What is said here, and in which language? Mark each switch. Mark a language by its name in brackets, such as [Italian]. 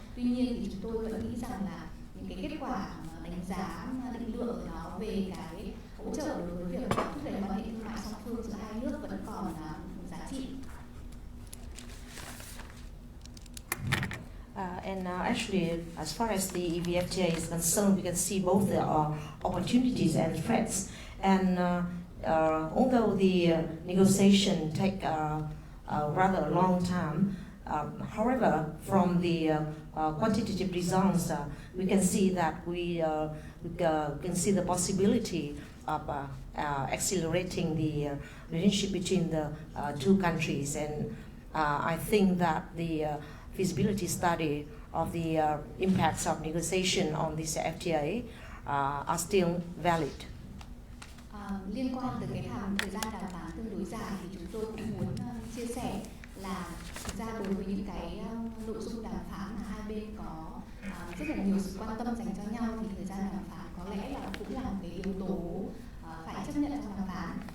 [Vietnamese] Tuy nhiên thì chúng tôi vẫn nghĩ rằng là những cái kết quả đánh giá định lượng ở đó về cái hỗ trợ đối với việc thúc đẩy quan hệ thương mại song phương giữa hai nước vẫn còn giá trị. [English] Actually, as far as the EVFTA is concerned, we can see both the opportunities and threats. And although the negotiation take rather a long time, however, from the quantitative results, we can see that we can see the possibility of accelerating the relationship between the two countries, and I think that the feasibility study of the impacts of negotiation on this FTA are still valid. [Vietnamese] Liên quan tới cái thời gian đàm phán tương đối dài thì chúng tôi cũng muốn chia sẻ là thực ra đối với những cái nội dung đàm phán mà hai bên có rất là nhiều sự quan tâm dành cho nhau thì thời gian đàm phán có lẽ là cũng là một cái yếu tố phải chấp nhận trong đàm phán.